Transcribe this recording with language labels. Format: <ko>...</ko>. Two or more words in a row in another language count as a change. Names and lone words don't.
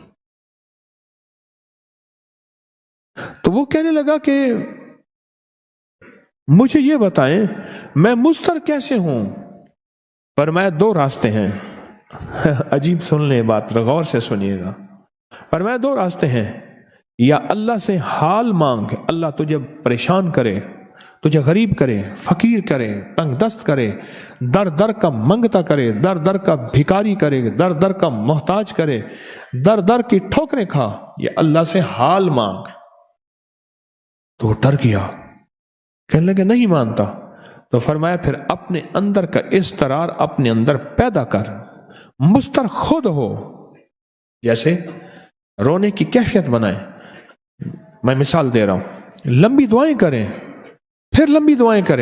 <ur>تو وہ کہنے لگا کہ مجھے یہ بتائیں میں مضطر کیسے ہوں؟ فرمایا دو راستے ہیں، عجیب سن لیں بات، غور سے سنیے گا۔ فرمایا دو راستے ہیں، یا اللہ سے حال مانگ، اللہ تجھے پریشان کرے، تجھے غریب کرے، فقیر کرے، تنگ دست کرے، در در کا منگتا کرے، در در کا بھکاری کرے، در در کا محتاج کرے، در در کی ٹھوکریں کھا، یہ اللہ سے حال مانگ۔ تو وہ ڈر گیا، کہنے لگے نہیں مانتا۔ تو فرمایا پھر اپنے اندر کا اضطرار اپنے اندر پیدا کر، مضطر خود ہو، جیسے رونے کی کیفیت بنائے، میں مثال دے رہا ہوں، لمبی دعائیں کریں، پھر لمبی دعائیں کریں.</ur>